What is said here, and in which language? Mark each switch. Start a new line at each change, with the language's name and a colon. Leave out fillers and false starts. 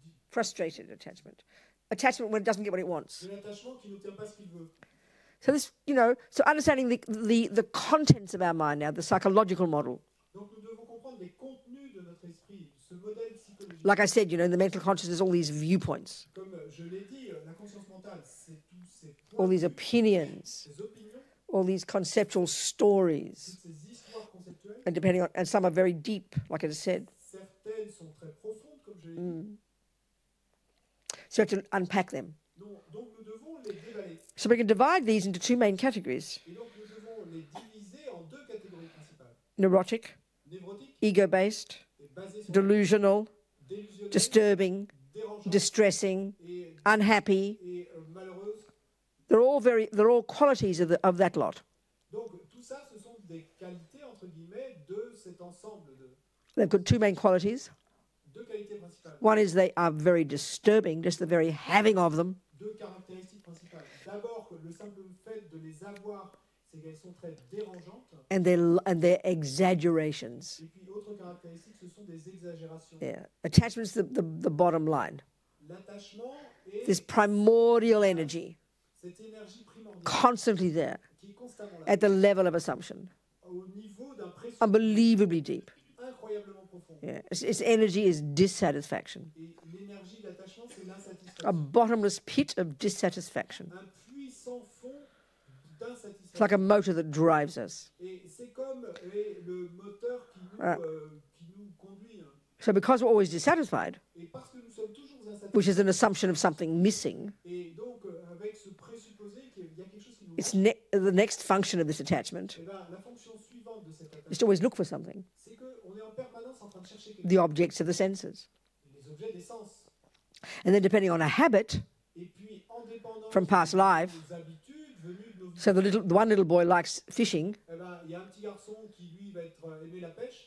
English: Frustrated attachment. Attachment when it doesn't get what it wants.
French: de l'attachement qui n'obtient pas ce qu'il veut.
English: So this, you know, so understanding the contents of our mind now, the psychological model.
French: Donc nous devons comprendre les contenus de notre esprit, ce modèle psychologique.
English: Like I said, you know, in the mental consciousness, all these viewpoints,
French: Comme je l'ai dit, la conscience mentale, c'est tous ces
English: all
French: points,
English: these opinions,
French: ces opinions,
English: all these conceptual stories,
French: toutes ces histoires conceptuelles.
English: and depending on, and some are very deep, like I just said.
French: Certaines sont très profondes, comme je l'ai dit.
English: So we have to unpack them.
French: Donc nous devons les déballer.
English: So we can divide these into two main categories:
French: Et donc nous devons les diviser en deux catégories principales.
English: neurotic,
French: Névrotique,
English: ego-based,
French: basé sur
English: delusional,
French: délusionnel,
English: disturbing,
French: dérangeant
English: distressing,
French: et
English: unhappy.
French: malheureuse.
English: They're all qualities of that lot.
French: Donc tout ça, ce sont des qualités, entre guillemets, de cet ensemble de
English: They've got two main qualities.
French: deux qualités principales.
English: One is they are very disturbing, just the very having of them.
French: Deux caractéristiques principales. D'abord, le simple fait de les avoir, c'est qu'elles sont très dérangeantes.
English: And they're exaggerations.
French: Et puis, autre caractéristique, ce sont des exagérations.
English: Yeah. Attachment's the bottom line.
French: L'attachement est
English: This primordial energy,
French: cette énergie primordiale
English: constantly there,
French: qui est constamment là,
English: at the level of assumption.
French: au niveau d'un pression
English: Unbelievably deep.
French: incroyablement profond.
English: Yeah. Its energy is dissatisfaction.
French: Et l'énergie d'attachement, c'est
English: A
French: l'insatisfaction.
English: bottomless pit of dissatisfaction.
French: Un puits sans fond
English: It's
French: d'insatisfaction.
English: like a motor that drives us.
French: Et c'est comme le moteur qui nous conduit.
English: So because we're always dissatisfied,
French: Et parce que nous sommes toujours insatisfaits,
English: which is an assumption of something missing,
French: et donc avec ce présupposé qu'il y a quelque chose qui nous
English: it's
French: manque,
English: the next function of this attachment
French: eh ben, la fonction suivante de cet
English: is
French: attachement,
English: to always look for something,
French: c'est qu'on est en permanence en train de chercher quelque
English: the objects of the senses.
French: chose, les objets des sens.
English: And then depending on a habit,
French: Et puis, en dépendance
English: From past life,
French: des habitudes venues de nos vies,
English: so the one little boy likes fishing,
French: eh ben, il y a un petit garçon qui, lui, va aimer la pêche,